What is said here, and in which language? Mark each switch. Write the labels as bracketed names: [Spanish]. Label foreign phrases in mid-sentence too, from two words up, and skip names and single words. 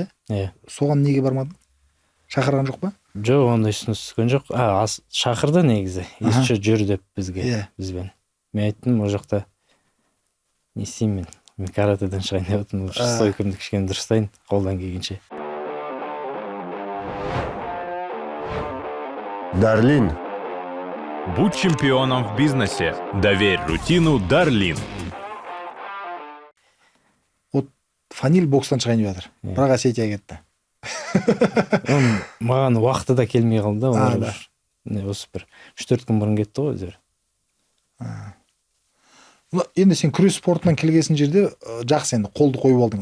[Kazakh] иә? Соған неге бармадың? Шақырған жоқ па? Жоқ, ондай ұсыныс түскен жоқ. Шақырды негізі. Ешші жүр деп бізге, бізбен. Мен айттым, ол жақта не істеймін мен? Мен каратэден шығайын деп отырмын, стойкамды кішкене дұрыстайын, қолдан келгенше. [Russian] Дарлин. Будь чемпионом в бизнесе. Доверь рутину Дарлин. [Kazakh] Фаниль бокстан шығайын деп жатыр. Бірақ Осетияға кетті. Маған уақыты да келмей қалды да. Осы бір 3-4 күн бұрын кетті ғой өздері. Енді сен күрес спортынан келгесін жерде жақсы, енді қолды қойып алдың.